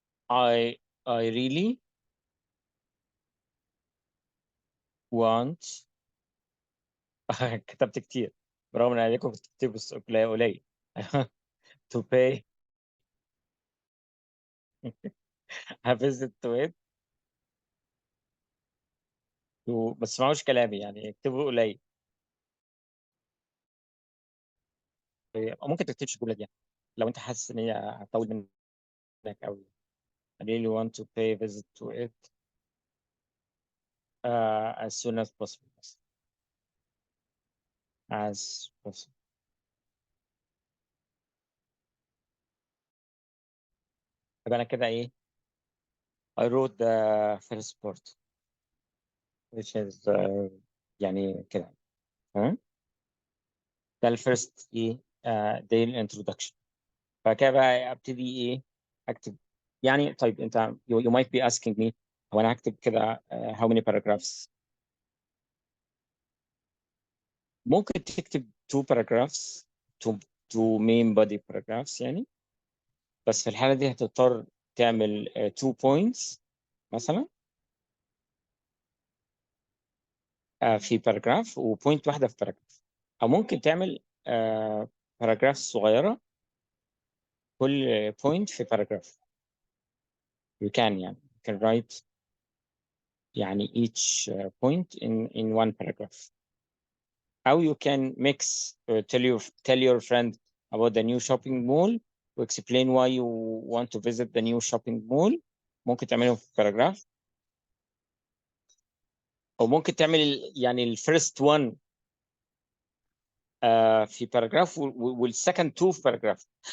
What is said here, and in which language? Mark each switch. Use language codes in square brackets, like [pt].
[en] I really want [ar] كتبت كتير برغم ان عليكم كتير بس قليل [en] to pay a visit to it [ar] بس ما تسمعوش كلامي يعني اكتبوا قليل. أو ممكن تكتبش الجمله دي يعني. لو انت حاسس ان هي هتطول منك قوي. [en] I really want to pay a visit to it as soon as possible as possible. [ar] يبقى انا كده ايه [en] I wrote the first part which is [ar] يعني كده تمام. ده الفيرست ايه [en] day introduction. [ar] فكده بقى ابتدي ايه اكتب يعني. طيب انت [en] you might be asking me [ar] هو انا هكتب كده [en] how many paragraphs. [ar] ممكن تكتب [en] two paragraphs two two main body paragraphs [ar] يعني. بس في الحالة دي هتضطر تعمل [en] two points [ar] مثلا في paragraph وبوينت واحدة في paragraph. أو ممكن تعمل paragraphs صغيرة كل point في paragraph. [en] You can [ar] يعني [en] you can write يعني each point in one paragraph. أو you can mix tell your friend about the new shopping mall و explain why you want to visit the new shopping mall. [ar] ممكن تعملهم في paragraph. أو ممكن تعمل يعني الفيرست one في paragraph والسكند two في paragraph.